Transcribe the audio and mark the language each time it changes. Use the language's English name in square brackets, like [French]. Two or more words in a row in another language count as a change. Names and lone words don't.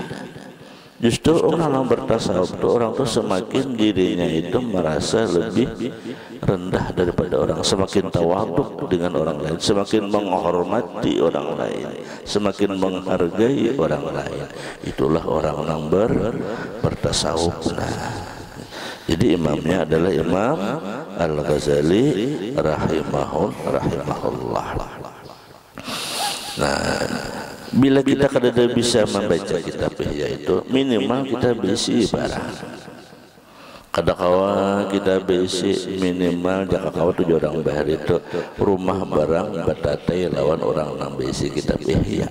[Indonesian] Justru orang yang bertasawuf itu orang itu semakin dirinya itu merasa lebih rendah daripada orang, semakin tawaduk dengan orang lain, semakin menghormati orang lain, semakin menghargai orang lain. Itulah orang yang bertasawuf. Nah, jadi imamnya adalah Imam Al-Ghazali rahimahullah. [Banjar] Nah, bila kita kada bisa membaca kitab Ihya itu, minimal kita bisi barang. Kada kawa kita bisi minimal jaka kawa 7 orang bahar itu rumah barang batatai lawan orang nang bisi kitab Ihya.